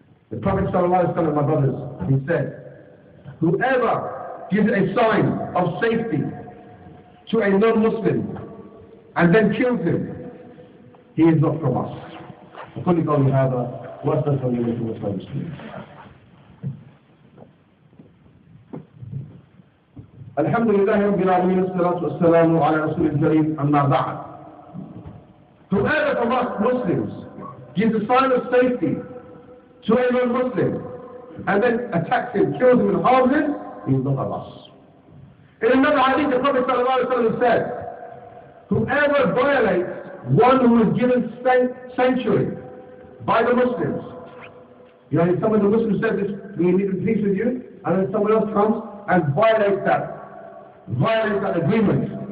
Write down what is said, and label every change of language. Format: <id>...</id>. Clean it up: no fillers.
<en>The Prophet ﷺ, my brothers, he said, whoever gives a sign of safety to a non-Muslim and then kills him, he is not from us.</en> <ar>أقول قولي هذا وأستغفر الله لي ولكم المسلمين. الحمد لله رب العالمين والصلاة والسلام على رسول الكريم أما بعد.</ar> <en>Whoever from us Muslims gives a sign of safety to a non-Muslim and then attacks him, kills him and harms him, he is not of us. In another hadith, the Prophet ﷺ said, whoever violates one who is given sanctuary by the Muslims, you know, some of the Muslims said this, we live in peace with you, and then someone else comes and violates that agreement.</en>